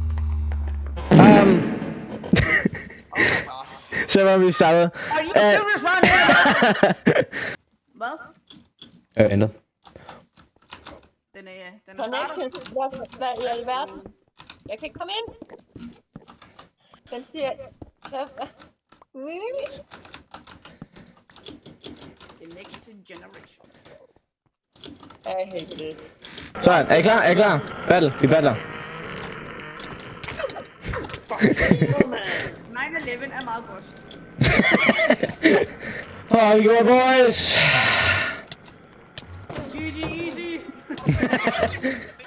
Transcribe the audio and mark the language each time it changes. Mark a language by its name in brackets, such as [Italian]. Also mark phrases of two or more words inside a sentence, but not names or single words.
[Danish] Server restartet. Hvad? Ændret. Den er Connection. Hvad i alverden? Jeg kan ikke komme ind. Den siger... [English] The next generation. [Danish] Jeg hater det. Sådan, er I klar? Battle, vi battler. 9/11 er meget godt. [English] We go, boys! GG easy!